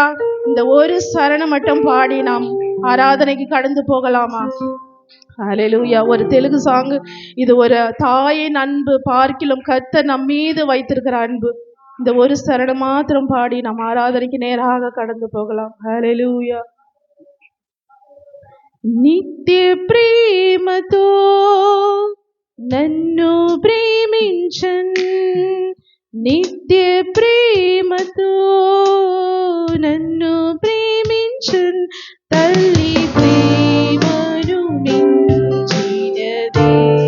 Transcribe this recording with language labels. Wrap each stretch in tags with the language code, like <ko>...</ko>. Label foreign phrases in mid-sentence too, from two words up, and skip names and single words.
<ta>இந்த ஒரு சரணம் மட்டும் பாடி நாம் ஆராதனைக்கு கடந்து போகலாமா? ஹல்லேலூயா. ஒரு தெலுங்கு சாங் இது. ஒரு தாயின் அன்பு பார்க்கிலும் கர்த்தர் நம் மீது வைத்திருக்கிற அன்பு. இந்த ஒரு சரணம் மாத்திரம் பாடி நாம் ஆராதனைக்கு நேராக கடந்து போகலாம். ஹல்லேலூயா.</ta> <te>నిత్య ప్రేమతో నన్ను ప్రేమించన్, నిత్య ప్రేమతో నన్ను ప్రేమించన్, తల్లి ప్రేమను మించినదే,</te>